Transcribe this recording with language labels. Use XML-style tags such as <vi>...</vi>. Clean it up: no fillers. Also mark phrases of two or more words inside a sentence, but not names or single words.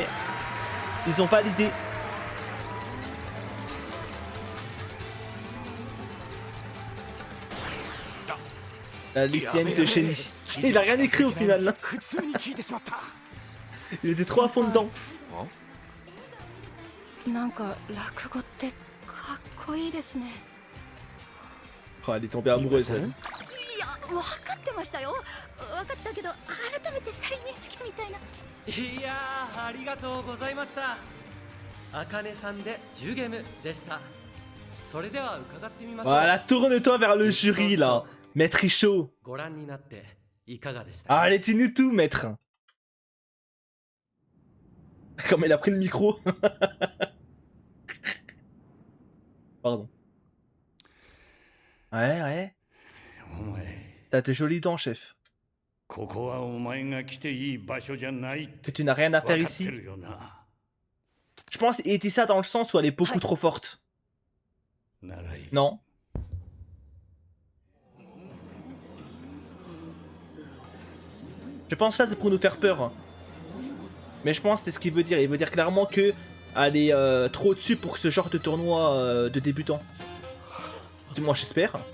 <fr>Ils ont validé. La lycéenne de génie. Il a rien écrit au final. Il était trop à fond dedans.</fr> <ja>なんか落語ってかっこいいですね</ja> <fr>Oh, elle est tombée amoureuse. Elle.</fr> <ja>いや分かってましたよ分かったけど改めて再認識みたいないやーありがとうございましたあかねさんでジュゲムでしたそれでは伺ってみましょう</ja> <fr>Voilà, tourne-toi vers le jury là. Maître Richaud.</fr> <ja>ご覧になっていかがでしたか</ja> <fr>Allez, dis-nous tout, maître. Comme il a pris le micro. Pardon. Ouais, ouais.</fr> <ja>お前</ja> <fr>T'as tes jolies dents, chef.</fr> <ja>ここはお前が来ていい場所じゃないって</ja> <fr>Que tu n'as rien à faire</fr> <ja>分かって</ja> <fr>ici.</fr> <ja>るよな</ja> <fr>Je pense qu'il était ça dans le sens où elle est beaucoup trop forte.</fr> <ja>ならいい</ja> <fr>Non. Je pense là c'est pour nous faire peur. Hein. Mais je pense que c'est ce qu'il veut dire. Il veut dire clairement que elle est trop au-dessus pour ce genre de tournoi de débutants. Du moins j'espère.</fr>